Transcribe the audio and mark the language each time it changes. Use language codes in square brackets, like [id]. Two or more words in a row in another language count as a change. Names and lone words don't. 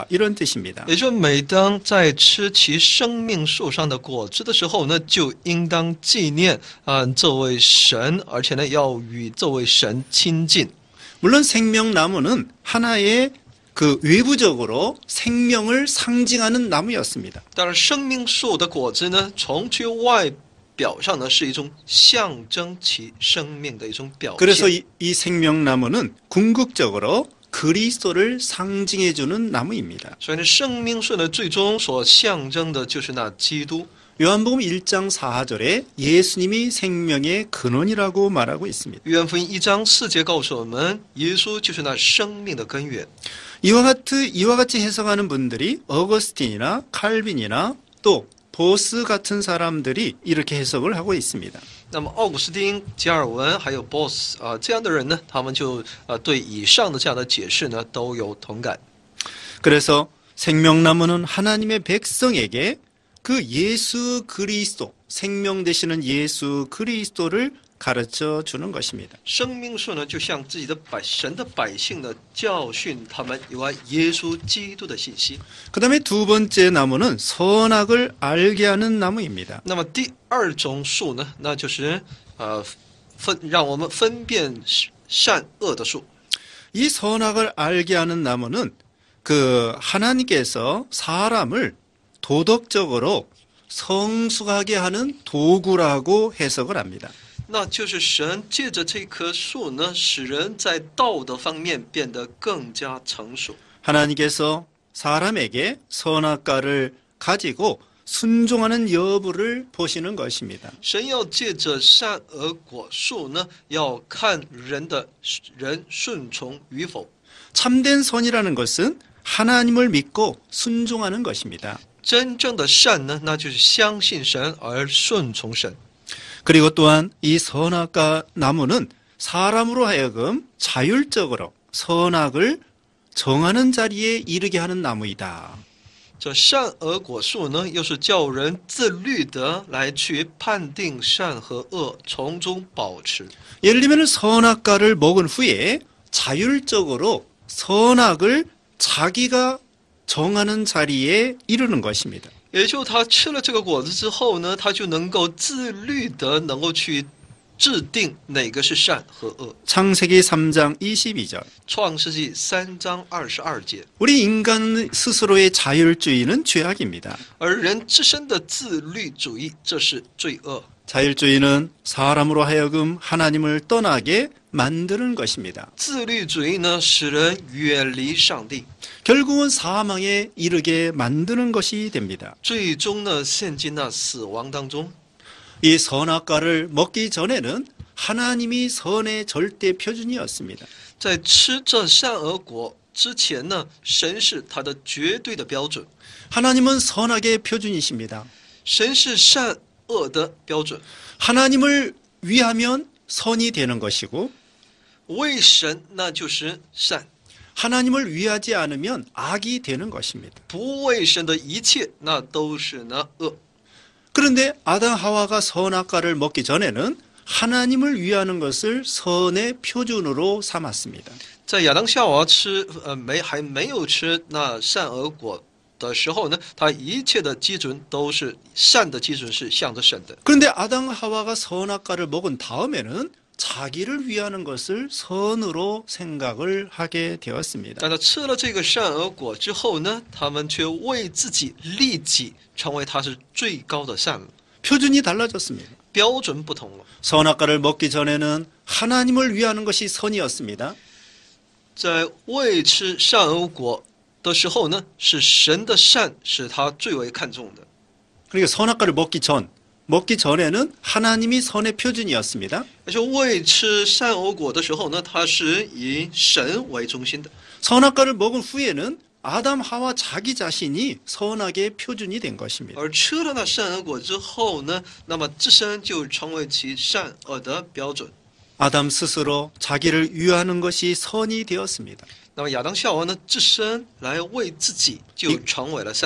[ko] 이런 뜻입니다. [zh] 也就每当在吃其生命树上的果子的时候呢，就应当纪念这位神，而且呢要与这位神亲近。 [ko] 물론 생명나무는 하나의 그 외부적으로 생명을 상징하는 나무였습니다. [zh] 当然，生命树的果子呢，从其外表上呢是一种象征其生命的一种表现。 [ko] 그래서 이 생명나무는 궁극적으로 그리스도를 상징해주는 나무입니다. [zh] 所以呢，生命树呢最终所象征的就是那基督。 [ko] 요한복음 1장 4절에 예수님이 생명의 근원이라고 말하고 있습니다. [zh] 约翰福音1章4节告诉我们，耶稣就是那生命的根源。 [ko] 이와 같이 해석하는 분들이 어거스틴이나 칼빈이나 또 보스 같은 사람들이 이렇게 해석을 하고 있습니다. [zh] 那么，奥古斯丁、加尔文还有 BOSS 这样的人呢，他们就对以上的这样的解释呢都有同感。 [ko] 그래서 생명나무는 하나님의 백성에게 그 예수 그리스도, 생명 되시는 예수 그리스도를 가르쳐 주는 것입니다. [zh] 生命树呢，就像自己的神的百姓呢，教训他们有关耶稣基督的信息。 [ko] 그 다음에 두 번째 나무는 선악을 알게 하는 나무입니다. [zh] 那么第二种树呢，那就是让我们分辨善恶的树。 [ko] 이 선악을 알게 하는 나무는 그 하나님께서 사람을 도덕적으로 성숙하게 하는 도구라고 해석을 합니다. [zh] 那就是神借着这棵树呢，使人在道德方面变得更加成熟。 [ko] 하나님께서 사람에게 선악과를 가지고 순종하는 여부를 보시는 것입니다. [zh] 神要借着善恶果树呢，要看人顺从与否。 [ko] 참된 선이라는 것은 하나님을 믿고 순종하는 것입니다. [zh] 真正的善呢，那就是相信神而顺从神。 [ko] 그리고 또한 이 선악과 나무는 사람으로 하여금 자율적으로 선악을 정하는 자리에 이르게 하는 나무이다. [zh] 这善恶果树呢，又是叫人自律的来去判定善和恶，从中保持。 [ko] 예를 들면 선악과를 먹은 후에 자율적으로 선악을 자기가 정하는 자리에 이르는 것입니다. [zh] 也就他吃了这个果子之后呢，他就能够自律的能够去制定哪个是善和恶。 [ko] 창세기 3장 22절. [zh] 创世纪3章22节。 [ko] 우리 인간 스스로의 자율주의는 죄악입니다. [zh] 而人自身的自律主义，这是罪恶。 [ko] 자율주의는 사람으로 하여금 하나님을 떠나게 만드는 것입니다. [zh] 自律主义呢，使人远离上帝， [ko] 결국은 사망에 이르게 만드는 것이 됩니다. [zh] 最终呢，陷进那死亡当中。 [ko] 이 선악과를 먹기 전에는 하나님이 선의 절대 표준이었습니다. [zh] 在吃这善恶果之前呢，神是他的绝对的标准， [ko] 하나님은 선악의 표준이십니다. [zh] 神是善恶的标准。 [ko] 하나님을 위하면 선이 되는 것이고 [zh] 为神那就是善， [ko] 하나님을 위하지 않으면 악이 되는 것입니다. [zh] 不为神的一切那都是那恶。 [ko] 그런데 아담 하와가 선악과를 먹기 전에는 하나님을 위하는 것을 선의 표준으로 삼았습니다. [zh] 在亚当夏娃还没有吃那善恶果的时候呢，他一切的基准都是善的基准是向着神的。 [ko] 그런데 아담 하와가 선악과를 먹은 다음에는 자기를 위하는 것을 선으로 생각을 하게 되었습니다. [zh] 但他吃了这个善恶果之后呢，他们却为自己利己，成为他是最高的善了， [ko] 표준이 달라졌습니다. [zh] 标准不同了。 [ko] 선악과를 먹기 전에는 하나님을 위하는 것이 선이었습니다. [zh] 在未吃善恶果的时候呢，是神的善是他最为看重的。 [ko] 그러니까 선악과를 먹기 전에는 하나님이 선의 표준이었습니다. [zh] 而且未吃善恶果的时候呢，他是以神为中心的。 [ko] 선악과를 먹은 후에는 아담 하와 자기 자신이 선악의 표준이 된 것입니다. [zh] 而吃了那善恶果之后呢，那么自身就成为其善恶的标准。 [ko] 아담 스스로 자기를 위하는 것이 선이 되었습니다. [zh] 那么亚当夏娃呢，自身来为自己就成为了善，